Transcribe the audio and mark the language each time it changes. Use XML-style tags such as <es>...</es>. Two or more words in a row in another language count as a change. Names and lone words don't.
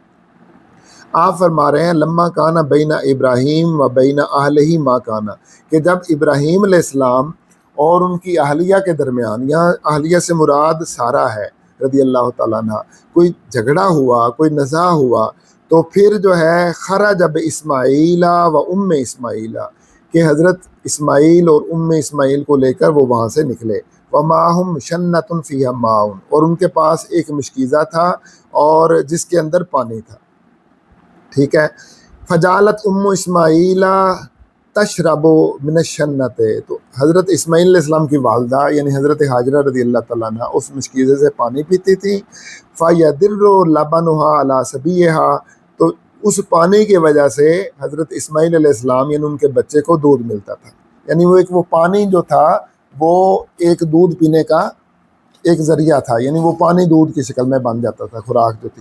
<ur>آپ فرما رہے ہیں</ur> <ar>لما کانا بین ابراہیم و بین اہلہ ما کانا،</ar> <ur>کہ جب ابراہیم</ur> <ar>علیہ السلام</ar> <ur>اور ان کی اہلیہ کے درمیان، یہاں اہلیہ سے مراد سارہ ہے</ur> <ar>رضی اللہ تعالیٰ عنہ،</ar> <ur>کوئی جھگڑا ہوا، کوئی نزاع ہوا، تو پھر جو ہے</ur> <ar>خرج باسماعیل و ام اسماعیل،</ar> <ur>کہ حضرت اسماعیل اور ام اسماعیل کو لے کر وہ وہاں سے نکلے،</ur> <ar>ومعہم شنۃ فیہا ماء،</ar> <ur>اور ان کے پاس ایک مشکیزہ تھا اور جس کے اندر پانی تھا، ٹھیک ہے۔</ur> <ar>فجعلت ام اسماعیل تشرب من الشنۃ،</ar> <ur>تو حضرت اسماعیل</ur> <ar>علیہ السلام</ar> <ur>کی والدہ یعنی حضرت حاجرہ</ur> <ar>رضی اللہ تعالیٰ عنہ</ar> <ur>اس مشکیزے سے پانی پیتی تھی۔</ur> <ar>فیدر لبنھا علی صبیھا،</ar> <ur>تو اس پانی کی وجہ سے حضرت اسماعیل</ur> <ar>علیہ السلام</ar> <ur>یعنی ان کے بچے کو دودھ ملتا تھا. یعنی وہ پانی جو تھا وہ ایک دودھ پینے کا ایک ذریعہ تھا، یعنی وہ پانی دودھ کی شکل میں بن جاتا تھا، خوراک جو تھی.</ur>